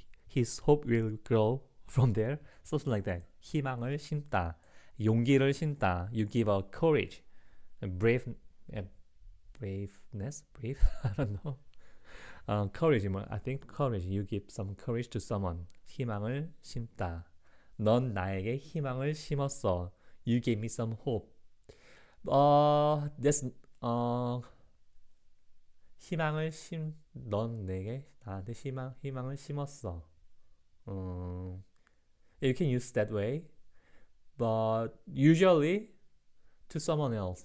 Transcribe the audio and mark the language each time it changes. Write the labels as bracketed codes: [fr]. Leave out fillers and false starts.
[en] His hope will grow from there. Something like that. [ko] 희망을 심다. 용기를 심다. [en] You give a courage, braveness. I don't know. Courage. I think courage. You give some courage to someone. [ko] 희망을 심다. 넌 나에게 희망을 심었어. [en] You gave me some hope. [ko] That's 넌 나한테 희망을 심었어. [en] You can use that way, but usually to someone else.